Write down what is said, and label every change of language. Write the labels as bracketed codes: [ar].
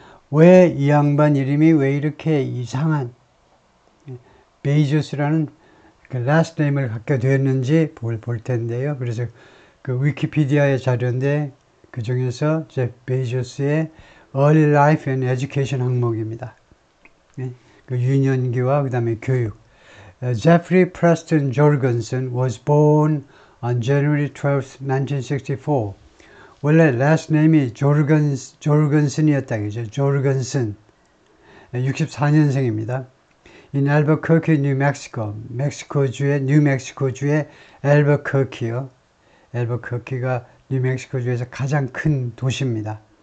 [ko] 왜 이 양반 이름이 왜 이렇게 이상한 베이조스라는 그 last name을 갖게 되었는지 볼 텐데요. 그래서 그 위키피디아의 자료인데 그 중에서 제프 베이조스의 [en] Early Life and Education [ko] 항목입니다. 그 유년기와 그 다음에 교육. [en] Jeffrey Preston Jorgensen was born on January 12, 1964. [ko] 원래 last name이 조르건슨이었다 그죠? 조르건슨. 64년생입니다. [en] In Albuquerque, New Mexico. [ko] 뉴멕시코주의 알버커키요. 알버커키가 뉴멕시코주에서 가장 큰 도시입니다.